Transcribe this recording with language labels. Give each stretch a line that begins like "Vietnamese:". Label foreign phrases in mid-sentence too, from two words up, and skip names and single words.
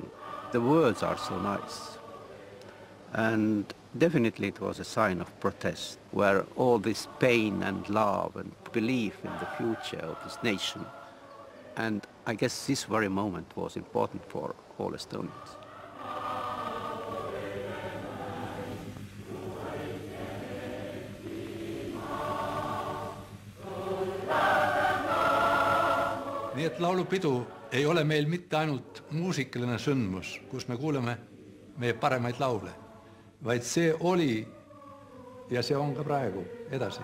English: The words are so nice. And definitely it was a sign of protest, where all this pain and love and belief in the future of this nation. And I guess this very moment was important for all Estonians.
Estonian: Nii et laulupidu ei ole meil mitte ainult muusikaline sündmus, kus me kuuleme meie paremaid laule, vaid see oli ja see on ka praegu edasi.